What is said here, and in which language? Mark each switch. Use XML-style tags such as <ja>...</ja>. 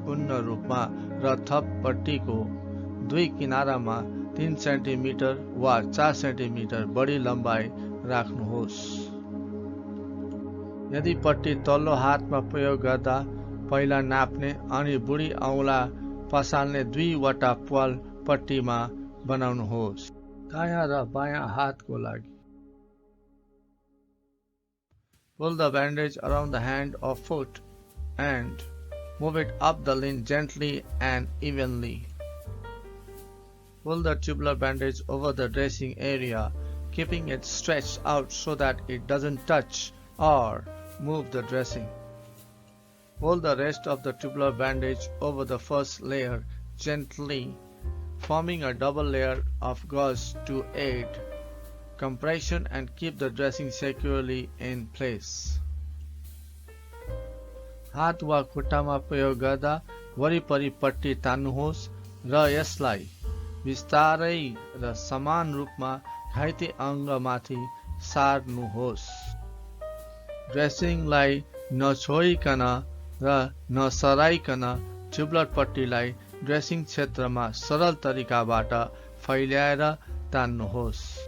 <ne>पूर्ण रूपमा र थप पट्टीको 2 किनारामा 3 सेन्टिमिटर वा 4 सेन्टिमिटर बढी लम्बाइ राख्नुहोस्। यदि पट्टी तल्लो हातमा प्रयोग गर्दा पहिला नाप्ने अनि बुढी औँला पसाल्ने 2 वटा प्वाल पट्टीमा बनाउनुहोस्। दायाँ र बायाँ हातको लागि</ne> <en>Pull the bandage around the hand or foot and move it up the limb gently and evenly. Pull the tubular bandage over the dressing area, keeping it stretched out so that it doesn't touch or move the dressing. Pull the rest of the tubular bandage over the first layer gently, forming a double layer of gauze to aid compression and keep the dressing securely in place.</en> <ne>हात वा खुट्टामा प्रयोग गर्दा वरिपरि पट्टी तान्नुहोस् र यसलाई बिस्तारै र समान रूपमा घाइते अङ्गमाथि सार्नुहोस्। ड्रेसिङलाई नछोइकन र नसराइकन ट्युबुलर पट्टीलाई ड्रेसिङ क्षेत्रमा सरल तरिकाबाट फैल्याएर तान्नुहोस्।</ne>